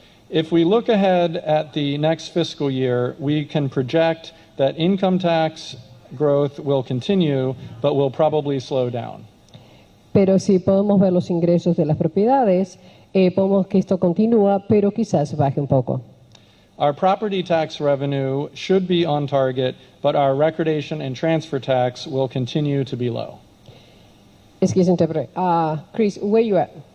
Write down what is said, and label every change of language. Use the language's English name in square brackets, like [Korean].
[English] If we look ahead at the next fiscal year, we can project that income tax growth will continue, but will probably slow down. [Spanish] Pero si podemos ver los ingresos de las propiedades, podemos que esto continúa, pero quizás baje un poco. [English] Our property tax revenue should be on target, but our recordation and transfer tax will continue to be low. Excuse me, Chris, where you at?